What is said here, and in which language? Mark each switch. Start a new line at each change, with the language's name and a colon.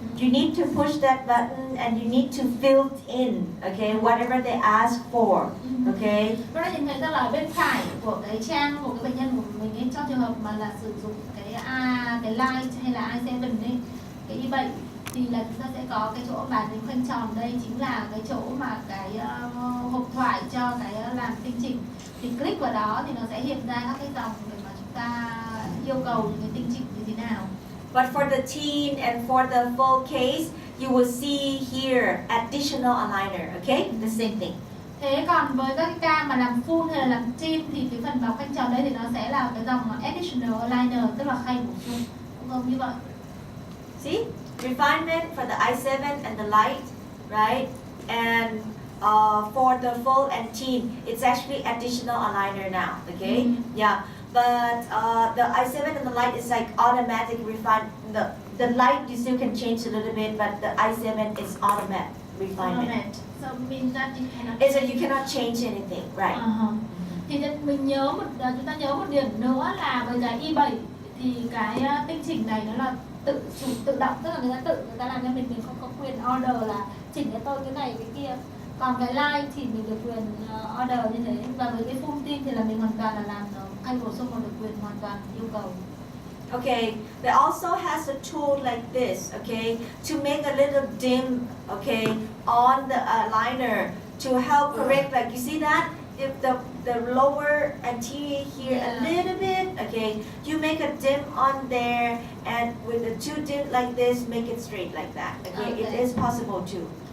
English: You need to push that button and you need to fill in, okay, whatever they ask for, okay.
Vietnamese: Chúng ta nhìn thấy rằng là bên phải của cái trang của cái bệnh nhân của mình ấy, trong trường hợp mà là sử dụng cái light hay là i7 ấy, cái i7 thì là chúng ta sẽ có cái chỗ bàn phím khoanh tròn, đây chính là cái chỗ mà cái hộp thoại cho cái làm tinh chỉnh. Thì click vào đó thì nó sẽ hiện ra các cái dòng để mà chúng ta yêu cầu những cái tinh chỉnh như thế nào.
English: But for the teen and for the full case, you will see here additional aligner, okay? The same thing.
Vietnamese: Thế còn với các cái ca mà làm full hay là làm teen thì cái phần vào khoanh tròn đấy thì nó sẽ là cái dòng additional aligner, tức là khay bổ sung, cũng giống như vậy.
English: See? Refinement for the i7 and the light, right? And for the full and teen, it's actually additional aligner now, okay? Yeah, but the i7 and the light is like automatic refine. The light you still can change a little bit, but the i7 is automatic refinement. So means that you cannot. It's like you cannot change anything, right?
Vietnamese: Thì mình nhớ chúng ta nhớ một điểm nữa là với cái i7 thì cái tinh chỉnh này nó là tự động, tức là người ta làm cho mình không có quyền order là chỉnh cho tôi cái này cái kia. Còn cái light thì mình được quyền order như thế, và với cái full teen thì là mình hoàn toàn là làm khay bổ sung, mà được quyền hoàn toàn yêu cầu.
English: Okay, they also has a tool like this, okay, to make a little dim, okay, on the liner to help correct, like you see that? If the lower anterior here a little bit, okay, you make a dim on there, and with the two dim like this, make it straight like that, okay? It is possible too.